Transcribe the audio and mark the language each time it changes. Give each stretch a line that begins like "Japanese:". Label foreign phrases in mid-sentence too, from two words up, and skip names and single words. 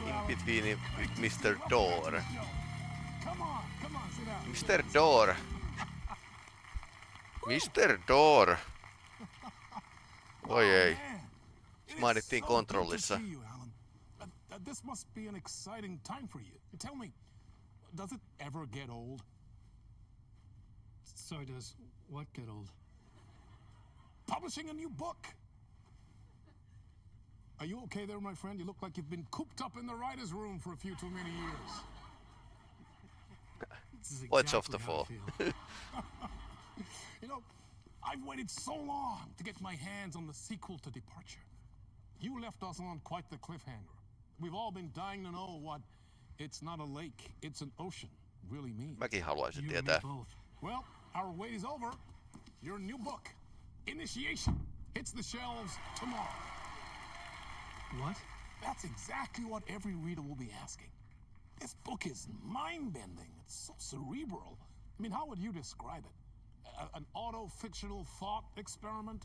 English: between Mr. Door. Come on, sit down. Mr. Door. Mr. Door.
Finnish: Oi ei. Mainittiin kontrollissa.
English: This must be an exciting time for you. Tell me, does it ever get old? Sorry, does what get old? Publishing a new book. Are you okay there, my friend? You look like you've been cooped up in the writer's room for a few too many years. What's off the fall? You know, I've waited so long to get my hands on the sequel to Departure. You left us on quite the cliffhanger. We've all been dying to know what "it's not a lake, it's an ocean" really means.
Finnish: Mäkin haluaisin tietää.
English: Well, our wait is over. Your new book, Initiation, hits the shelves tomorrow. What? That's exactly what every reader will be asking. This book is mind-bending. It's so cerebral. I mean, how would you describe it? An auto-fictional thought experiment?